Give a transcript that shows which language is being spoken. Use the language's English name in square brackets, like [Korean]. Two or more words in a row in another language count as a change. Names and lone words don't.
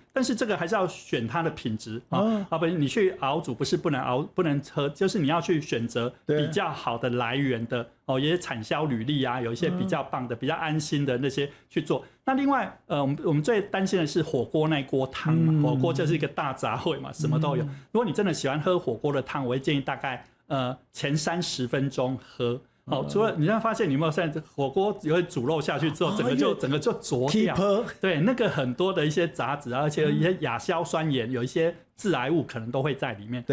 [Chinese] 但是這個還是要選它的品質啊，不然你去熬煮不是不能熬、不能喝，就是你要去選擇比較好的來源的有一些產銷履歷啊，有一些比較棒的、比較安心的那些去做。那另外，我們最擔心的是火鍋那鍋湯嘛，火鍋就是一個大雜燴嘛，什麼都有。如果你真的喜歡喝火鍋的湯，我會建議大概前30分鐘喝。除了你現在發現你有沒有現在火鍋有煮肉下去之後，整個就濁掉，對，那個很多的一些雜質，而且有一些亞硝酸鹽，有一些致癌物可能都會在裡面。